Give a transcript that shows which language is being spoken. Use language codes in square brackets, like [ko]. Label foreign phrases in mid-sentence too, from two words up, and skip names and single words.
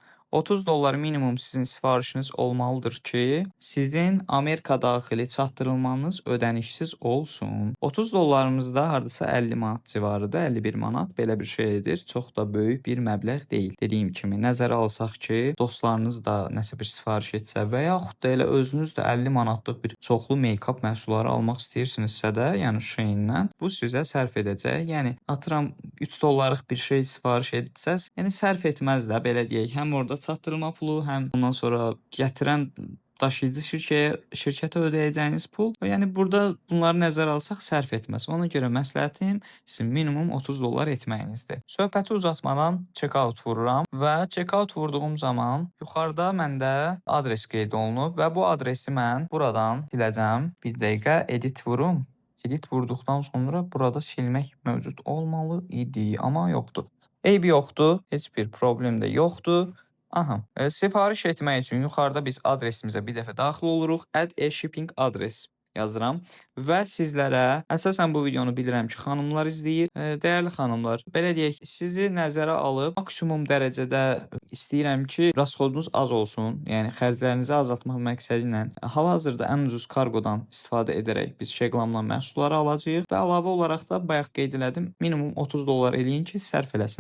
[az] 30 dollar minimum sizin sifarişiniz olmalıdır ki, sizin Amerika daxili çatdırılmanız ödənişsiz olsun. 30 dollarımız da hardasa 50 manat civarıdır, 51 manat belə bir şeydir. Çox da böyük bir məbləğ deyil. Dediyim kimi nəzərə alsaq ki, dostlarınız da nəsə bir sifariş etsə və yaxud da elə özünüz də 50 manatlıq bir çoxlu make-up məhsulları almaq istəyirsinizsə də, yəni Shein-dən bu sizə sərf edəcək. Yəni atıram 3 dollarlıq bir şey sifariş etsəz, yəni sərf etməz də, belə deyək. Həm orada çatdırma pulu, həm ondan sonra gətirən daşıyıcı şirkətə ödəyəcəyiniz pul. Yəni burada bunları nəzərə alsaq sərf etməz. Ona görə məsləhətim sizin minimum 30 dollar etməyinizdir. Söhbəti uzatmadan check-out vururam və check-out vurduğum zaman yuxarıda məndə adres qeyd olunub və bu adresi mən buradan siləcəm. Bir dəqiqə edit vurum. Edit vurduqdan sonra burada silmək mövcud olmalı idi, amma yoxdur. Eybi yoxdur, heç bir problem də yoxdur. Aha, sifariş etmək üçün yuxarıda biz adresimizə bir dəfə daxil oluruq. [en] Add a shipping address [az] yazıram və sizlərə əsasən bu videonu bilirəm ki, xanımlar izləyir. Dəyərli xanımlar, belə deyək, sizi nəzərə alıb maksimum dərəcədə istəyirəm ki, rasxodunuz az olsun. Yəni xərclərinizi azaltmaq məqsədi ilə hal-hazırda ən ucuz kargodan istifadə edərək biz Şeqlamla məhsulları alacağıq və əlavə olaraq da bayaq qeyd elədim, minimum 30 dollar eləyin ki, sərf eləsin.